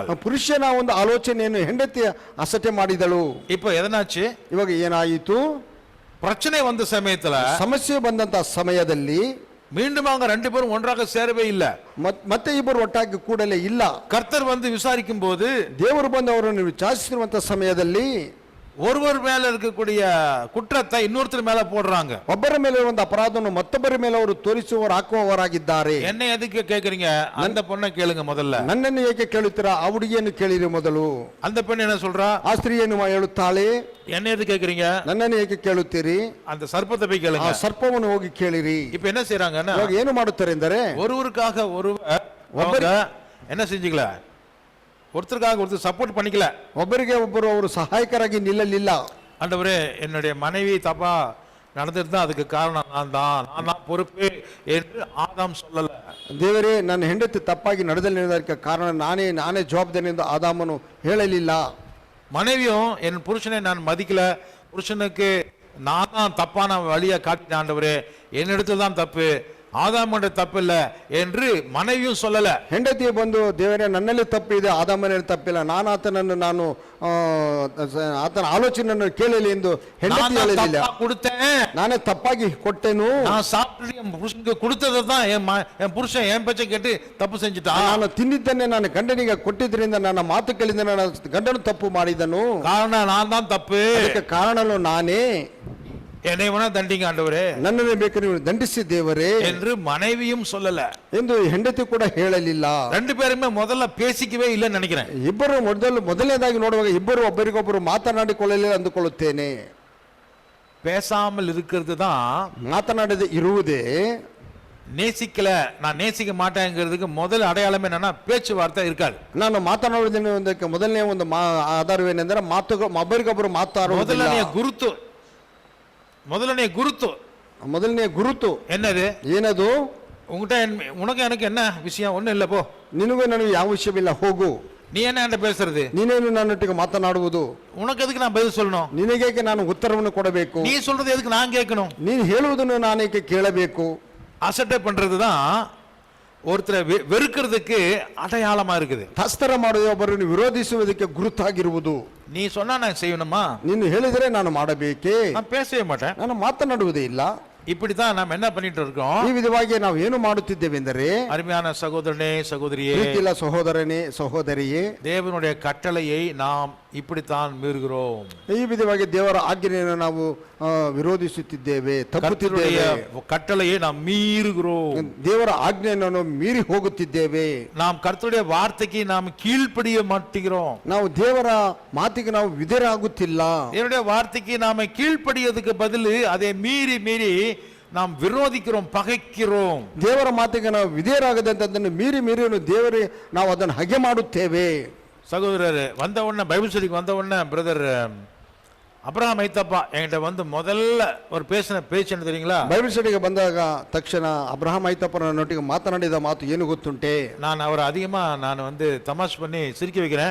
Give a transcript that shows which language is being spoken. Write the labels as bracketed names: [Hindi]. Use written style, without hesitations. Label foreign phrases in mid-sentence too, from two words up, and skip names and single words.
[Kannada] ಪುರುಷನ ಒಂದು ಆಲೋಚನೆಯನ್ನು ಹೆಂಡತಿ ಅಸಟೆ ಮಾಡಿದಳು. [Tamil] இப்போ எதனாச்சு? [Kannada] ಇವಾಗ ಏನಾಯಿತು? [Tamil] பிரச்சனை வந்த சமயத்துல, [Kannada] ಸಮಸ್ಯೆ ಬಂದಂತ ಸಮಯದಲ್ಲಿ [Tamil] மீண்டும் அவங்க ரெண்டு பேரும் ஒன்றாக சேரவே இல்ல. [Kannada] ಮತ್ತೆ ಇಬ್ಬರು ಒಟ್ಟಾಗಿ ಕೂಡಲೇ ಇಲ್ಲ. [Tamil] கர்த்தர் வந்து விசாரிக்கும் போது, [Kannada] ದೇವರು ಬಂದು ಅವರನ್ನು ವಿಚಾರಿಸಿರುವಂತ ಸಮಯದಲ್ಲಿ [Tamil] ஒருவர் மேல இருக்கக்கூடிய குற்றத்தை இன்னொருத்தர் மேல போடுறாங்க. [Kannada] ಒಬ್ಬರ ಮೇಲೆ ಒಂದು ಅಪರಾಧವನ್ನು ಮತ್ತೊಬ್ಬರ ಮೇಲೆ ಅವರು ತೋರಿಸುವವರು ಹಾಕುವವರಾಗಿದ್ದಾರೆ. [Tamil] என்ன எதுக்கு கேக்குறீங்க? அந்த பொண்ணை ಕೇಳುங்க முதல்ல. [Kannada] ನನ್ನನ್ನು ಏಕೆ ಕೇಳುತ್ತೀರಾ? ಆ ಹುಡುಗಿಯನ್ನು ಕೇಳಿರಿ ಮೊದಲು. [Tamil] அந்த பெண் என்ன சொல்றா? [Kannada] ಆ ಸ್ತ್ರೀಯನ್ನು ಹೇಳುತ್ತಾಳೆ, [Tamil] என்ன எதுக்கு கேக்குறீங்க? [Kannada] ನನ್ನನ್ನು ಏಕೆ ಕೇಳುತ್ತೀರಿ? [Tamil] அந்த சர்ப்பத்தை போய் [Kannada] ಆ [Tamil] கேளுங்க. [Kannada] ಸರ್ಪವನ್ನು ಹೋಗಿ ಕೇಳಿರಿ. [Tamil] இப்ப என்ன செய்யறாங்கன்னா, [Kannada] ಇವಾಗ ಏನು ಮಾಡುತ್ತಾರೆ ಎಂದರೆ, [Tamil] ஒருவருக்காக ஒருவர் அவங்க என்ன செஞ்சுக்கல, ஒருத்தருக்காக ஒருத்தர் சப்போர்ட் பண்ணிக்கல. [Kannada] ಒಬ್ಬರಿಗೆ ಒಬ್ಬರು ಅವರು ಸಹಾಯಕರಾಗಿ ನಿಲ್ಲಲಿಲ್ಲ. [Tamil] ஆண்டவரே, என்னுடைய மனைவி தப்பா நடந்துட்டு தான் அதுக்கு காரணம் நான் தான் பொறுப்பு என்று ஆதாம் சொல்லல. [Kannada] ದೇವರೇ, ನನ್ನ ಹೆಂಡತಿ ತಪ್ಪಾಗಿ ನಡೆದಲಿದ್ದಕ್ಕೆ ಕಾರಣ ನಾನೇ ಜವಾಬ್ದಾರಿ ಎಂದು ಆದಾಮನು ಹೇಳಲಿಲ್ಲ. [Tamil] மனைவியும் என் புருஷனை நான் மதிக்கல, புருஷனுக்கு நான் தான் தப்பான வழியை காட்டினேன் ஆண்டவரே, என்னிடத்துல தான் தப்பு, ஆதாமுடைய தப்பு இல்ல என்று மனைவியும் சொல்லல. [Kannada] ಹೆಂಡತಿ ಬಂದು, ದೇವರೇ ನನ್ನಲ್ಲಿ ತಪ್ಪಿದೆ, ಆದಾಮನಲ್ಲಿ ತಪ್ಪಿಲ್ಲ, ಆತನ ಆಲೋಚನೆಯನ್ನು ಕೇಳಲಿ ಎಂದು ಹೆಂಡತಿ ಹೇಳಲಿಲ್ಲ. ನಾನೇ ತಪ್ಪಾಗಿ ಕೊಟ್ಟೆನು, [Tamil] நான் சாப்பிட்டு என் புருஷனுக்கு கொடுத்ததை தான் என் புருஷன் என் பேச்சை கேட்டு தப்பு செஞ்சுட்டான். [Kannada] ನಾನು ತಿಂದಿದ್ದನ್ನೇ ನಾನು ಗಂಡನಿಗೆ ಕೊಟ್ಟಿದ್ರಿಂದ ನನ್ನ ಮಾತು ಕೇಳಿದ ನನ್ನ ಗಂಡನು ತಪ್ಪು ಮಾಡಿದನು. [Tamil] காரணம் நான் தான் தப்பு, [Kannada] ಅದಕ್ಕೆ ಕಾರಣನು ನಾನೇ, [Tamil] என்னை வேணா தண்டிங்க ஆண்டவரே, [Kannada] ನನ್ನನ್ನೇ ಬೇಕು ನೀವು ದಂಡಿಸಿ ದೇವರೇ [Tamil] என்று மனைவியும் சொல்லல [Kannada] ಎಂದು ಹೆಂಡತಿ ಕೂಡ ಹೇಳಲಿಲ್ಲ. [Tamil] ரெண்டு பேருமே முதல்ல பேசிக்கவே இல்லைன்னு நினைக்கிறேன். [Kannada] ಇಬ್ಬರು ಮೊದಲನೇದಾಗಿ ನೋಡುವಾಗ ಇಬ್ಬರು ಒಬ್ಬರಿಗೊಬ್ಬರು ಮಾತನಾಡಿಕೊಳ್ಳಲಿಲ್ಲ ಅಂದುಕೊಳ್ಳುತ್ತೇನೆ. [Tamil] பேசாமல் இருக்கிறது தான், [Kannada] ಮಾತನಾಡದೆ ಇರುವುದೇ [Tamil] நேசிக்கல, நான் நேசிக்க மாட்டேங்கிறதுக்கு முதல் அடையாளம் என்னன்னா பேச்சுவார்த்தை இருக்காது. [Kannada] ನಾನು ಮಾತನಾಡುವುದಕ್ಕೆ ಮೊದಲನೇ ಒಂದು ಆಧಾರವೇನೆಂದರೆ ಒಬ್ಬರಿಗೊಬ್ಬರು ಮಾತಾಡುವುದಿಲ್ಲ. ಮೊದಲನೇ ಗುರುತು [Tamil] என்னது? [Kannada] ಏನದು? [Tamil] உனக்கு எனக்கு என்ன விஷயம்? ஒண்ணு இல்ல, போ. [Kannada] ನಿನಗೂ ನನಗೆ ಯಾವ ವಿಷಯವಿಲ್ಲ, ಹೋಗು. [Tamil] நீ என்ன என்கிட்ட பேசுறது? [Kannada] ನೀನೇನು ನನ್ನೊಟ್ಟಿಗೆ ಮಾತನಾಡುವುದು? [Tamil] உனக்கு எதுக்கு நான் பதில் சொல்லணும்? [Kannada] ನಿನಗೇಕೆ ನಾನು ಉತ್ತರವನ್ನು ಕೊಡಬೇಕು? [Tamil] நீ சொல்றது எதுக்கு நான் கேட்கணும்? [Kannada] ನೀನು ಹೇಳುವುದನ್ನು ನಾನೇಕೆ ಕೇಳಬೇಕು? [Tamil] அசட்டை பண்றதுதான் ஒருத்தரை வெறுக்கிறதுக்கு அடையாளமா இருக்குது. [Kannada] ತಸ್ತರ ಮಾಡುವ ಒಬ್ಬರನ್ನು ವಿರೋಧಿಸುವುದಕ್ಕೆ ಗುರುತಾಗಿರುವುದು. [Tamil] நீ சொன்னா நான் செய்யணுமா? [Kannada] ನೀನು ಹೇಳಿದರೆ ನಾನು ಮಾಡಬೇಕೇ? [Tamil] நான் பேசவே மாட்டேன். [Kannada] ನಾನು ಮಾತನಾಡುವುದೇ ಇಲ್ಲ. [Tamil] இப்படித்தான் நாம் என்ன பண்ணிட்டு இருக்கோம். [Kannada] ಈ ವಿಧವಾಗಿ ನಾವು ಏನು ಮಾಡುತ್ತಿದ್ದೇವೆ ಎಂದರೆ, [Tamil] அருமையான சகோதரனே சகோதரியே, [Kannada] ಪ್ರೀತಿಲ ಸಹೋದರನೇ ಸಹೋದರಿಯೇ, [Tamil] தேவனுடைய கட்டளையை நாம் இப்படித்தான் மீறுகிறோம். [Kannada] ಈ ವಿಧವಾಗಿ ದೇವರ ಆಜ್ಞೆಯನ್ನು ನಾವು ವಿರೋಧಿಸುತ್ತಿದ್ದೇವೆ, ತಪ್ಪುತ್ತಿದ್ದೇವೆ. [Tamil] கட்டளையை நாம் மீறுகிறோம். [Kannada] ದೇವರ ಆಜ್ಞೆಯನ್ನು ನಾವು ಮೀರಿ ಹೋಗುತ್ತಿದ್ದೇವೆ. [Tamil] நாம் கர்த்தருடைய வார்த்தைக்கு நாம் கீழ்ப்படிய மாட்டேங்கிறோம். [Kannada] ನಾವು ದೇವರ ಮಾತಿಗೆ ನಾವು ವಿಧೇಯರಾಗುತ್ತಿಲ್ಲ. [Tamil] தேவனுடைய வார்த்தைக்கு நாம கீழ்ப்படியதுக்கு பதில் அதை மீறி மீறி நாம் விரோதிக்கிறோம், பகைக்கிறோம். [Kannada] ದೇವರ ಮಾತಿಗೆ ನಾವು ವಿಧೇಯರಾಗದಂತದನ್ನು ಮೀರಿ ಮೀರಿ ದೇವರೇ ನಾವು ಅದನ್ನು ಹಗೆ ಮಾಡುತ್ತೇವೆ. [Tamil] சகோதரர் வந்த உடனே [English] Bible study [Tamil] வந்த உடனே பிரதர் அப்ரஹாம் ஐத்தப்பா என்கிட்ட வந்து முதல்ல ஒரு பேசின பேச்சு என்ன தெரியுங்களா? [English] Bible study [Kannada] ಬಂದಾಗ ತಕ್ಷಣ ಅಬ್ರಹಾಂ ಐತಪ್ಪನೊಟ್ಟಿಗೆ ಮಾತನಾಡಿದ ಮಾತು ಏನು ಗೊತ್ತುಂಟೆ? [Tamil] நான் அவர் அதிகமா நான் வந்து தமாஷ் பண்ணி சிரிக்க வைக்கிறேன்.